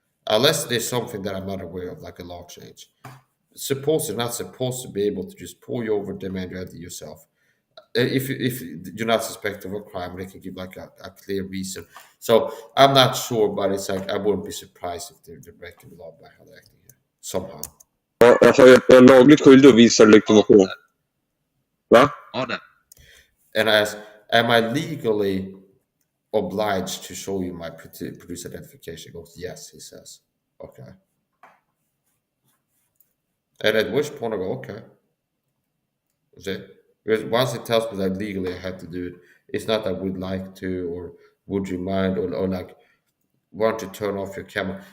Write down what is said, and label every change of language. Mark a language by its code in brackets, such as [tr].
[en] Unless there's something that I'm not aware of, like a law change. Supposedly not supposed to be able to just pull you over, demand your ID yourself. If you're not suspected of a crime, they can give like a clear reason. So I'm not sure, but it's like I wouldn't be surprised if they're breaking the law by how they're acting here. Somehow. [sv] Ja, alltså, jag är lagligt skyldig att visa legitimation. Va? Ja, det. [en] And I asked, am I legally obliged to show you my producer identification? He goes, yes, he says. Okay. And at which point I go, okay. See? Because once it tells me that legally I have to do it, it's not that I would like to or would you mind or like want to turn off your camera.